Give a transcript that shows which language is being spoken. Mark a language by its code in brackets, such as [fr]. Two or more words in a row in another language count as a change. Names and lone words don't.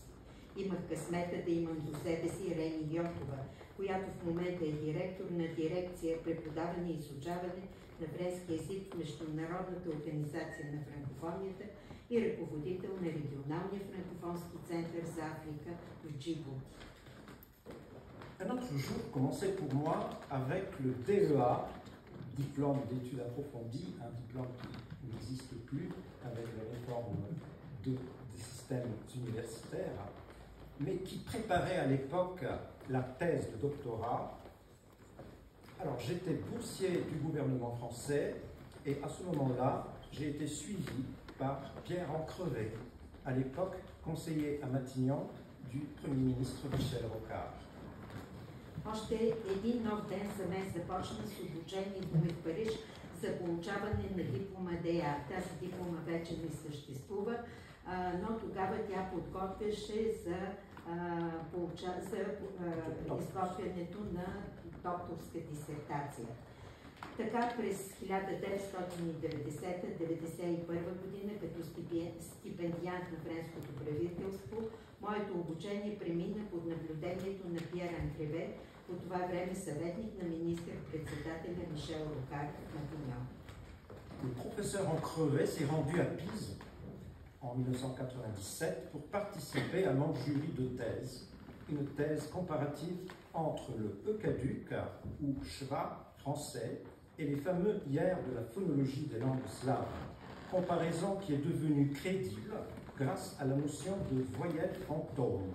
[bg] Имах късмета да имам до себе си Рени Йотова, която в момента е директор на дирекция преподаване и изучаване на френски език в Международната организация на франкофонията и ръководител на регионалния франкофонски център за Африка в Джибути. [fr] Un autre jour commençait pour moi avec le DEA, diplôme d'études approfondies, un diplôme qui n'existe plus avec la réforme des systèmes universitaires, mais qui préparait à l'époque la thèse de doctorat. Alors j'étais boursier du gouvernement français et à ce moment-là, j'ai été suivi par Pierre Ancrevet, à l'époque conseiller à Matignon du Premier ministre Michel Rocard. [bg] Още един нов ден за мен започна с обучението ми в Париж за получаване на диплома ДА. Тази диплома вече не съществува, но тогава тя подготвяше за изготвянето на докторска дисертация. Така през 1990-1991 година, като стипендиант на френското правителство, моето обучение премина под наблюдението на Пьер Анкреве, по това време съветник на министър-председателя Мишел Рокар в Матигnon. [fr] Le professeur Ancrevet s'est rendu à Pise en 1997 pour participer à mon jury de thèse, une thèse comparative entre le E-caduc ou schwa français et les fameux hier de la phonologie des langues slaves, comparaison qui est devenue crédible grâce à la notion de voyelle fantôme.